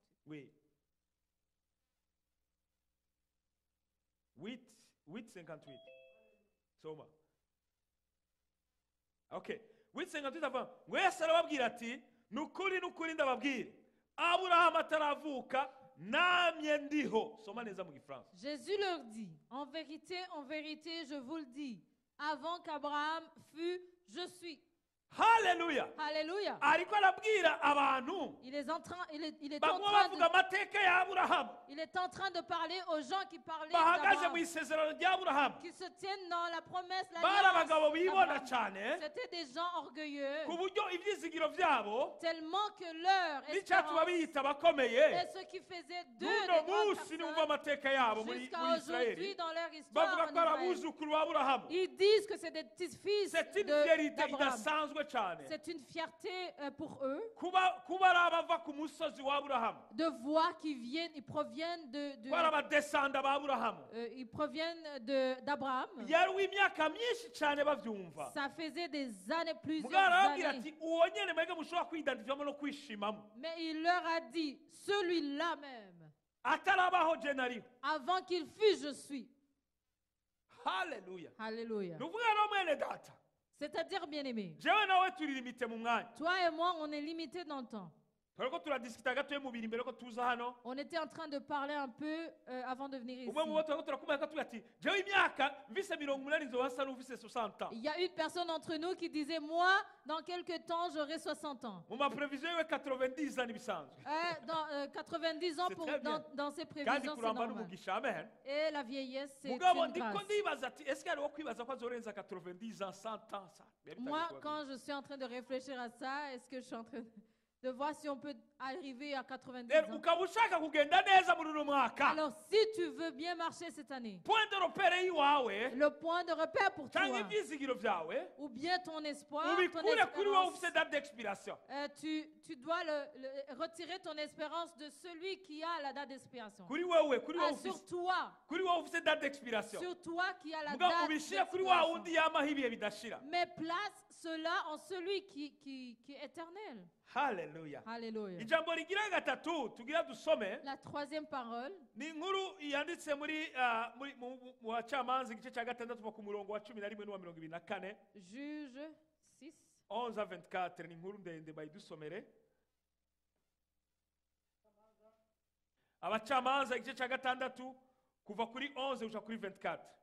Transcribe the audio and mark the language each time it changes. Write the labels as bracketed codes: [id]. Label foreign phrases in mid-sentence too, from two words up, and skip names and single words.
[fr] Oui. 8:58. [rw] Soma. Okay. 8:58 avuga ngo Yesu arababwira ati nukuri ndababwira Aburahamu ataravuka namye ndiho. Soma neza mu Gifaransa. [fr] Jésus leur dit, en vérité, je vous le dis, avant qu'Abraham fût, je suis. [rw] Hallelujah. [fr] Alléluia. [rw] Ariko arabwira abantu [fr] Il est en train [rw] bavuga amateka ya Aburahamu [fr] de parler aux gens qui parlaient [rw] bahagaze mu [fr] d'Abraham, [rw] isezerano rya Aburahamu. [fr] qui se tiennent dans la promesse, [rw] Bari abagabo [fr] l'alliance [rw] bibona [fr] d'Abraham. [rw] cyane [fr] C'était des gens orgueilleux, [rw] ku buryo ibyizigiro byabo [fr] tellement que leur [rw] n'icyatuma [fr] espérance [rw] biyita bakomeye. [fr] est ce qui faisait d'eux [rn] N'uno [fr] des grandes [rn] munsi numva [fr] personnes [rw] amateka yabo muri [fr] jusqu'à [rw] Israeli [fr] aujourd'hui dans leur histoire [rw] bavuga [fr] en [rw] ko ari [fr] Israël. [rw] abuzukuru ba Aburahamu. [fr] Ils disent que c'est des petits-fils C'est une fierté d'Abraham. [rw] idasanzwe cyane [fr] C'est une fierté pour eux [rw] kuba ari abava ku musozi wa Aburahamu, [fr] de voir qu'ils proviennent [rw] kuba ari abadesanda ba Aburahamu. [fr] ils proviennent d'Abraham. [rw] yari w'imyaka myinshi cyane babyumva. [fr] Ça faisait des années, plusieurs [rn] Mugabo arababwira [fr] années. [rn] ati uwo nyene mwebwe mushobora kwidantifamo no kwishimamo [fr] Mais il leur a dit, celui-là même, [rn] atarabaho je nariho. [fr] avant qu'il fût, je suis. [rn] Haleluya. [fr] Alléluia. [rn] Ni ukuvuga rero mwene data, [fr] C'est-à-dire, bien-aimé, [rn] jewe nawe turi limite mu mwanya. [fr] toi et moi, on est limité dans le temps. [rn] Turiko turadisikita gatoya mu biri mbere ko tuza hano. [fr] On était en train de parler un peu avant de venir ici. [rn] Umwe mu bo turiko turakumva tugira ati jewe imyaka mvise 80 nzoba nsa n'ufise 60 ans. [fr] Il y a une personne d'entre nous qui disait, moi, dans quelques temps, j'aurai 60 ans. [rn] Mu maprevision yiwe 90 ans n'ibisanzwe. [fr] Dans 90 ans, C'est très bien. dans ses [rn] Kandi [fr] prévisions, c'est [rn] kuramba [fr] normal. [rn] n'umugisha, amen. [fr] Et la vieillesse, c'est [rn] Mugabo [fr] une [rn] ndiko [fr] grâce. [rn] ndibaza ati eske hariho kwibaza ko azorenza 90 ans 100 ans ça. [fr] Moi, quand je suis en train de réfléchir à ça, est-ce que je suis en train de voir si on peut arriver à 90 ans? [rn] ukaba ushaka kugenda neza muri uno mwaka, [fr] Alors, si tu veux bien marcher cette année, point de repere yiwawe le point de repère pour toi, [rw] cyangwa ibyizigiro byawe [fr] ou bien ton espoir, ton [rw] ubikure kuri wowe [fr] espérance, ufite date d'expiration. tu dois retirer ton espérance de celui qui a la date d'expiration. [rw] Kuri wowe [fr] Sur toi, [rw] kuri wowe ufite [fr] date d'expiration. sur toi qui a la [rn] Mugabo [fr] date [rw] ubishyire kuri wa [fr] d'expiration. [rw] wundi yamaho ibihe bidashira. [fr] Mais place cela en celui qui est éternel. [rn] Haleluya. [fr] Alléluia. [rw] Ijambo rigira gatatu tugira dusome [fr] La troisième parole, [rw] ni inkuru yanditse muri mu bacamanza igice cya gatandatu kuva ku murongo wa 11 n'uwa 24. [fr] Juge 6. [rw] 11 à 24 ni inkuru ndende bayidusomere. Abacamanza igice cya gatandatu kuva kuri 11 uja kuri 24.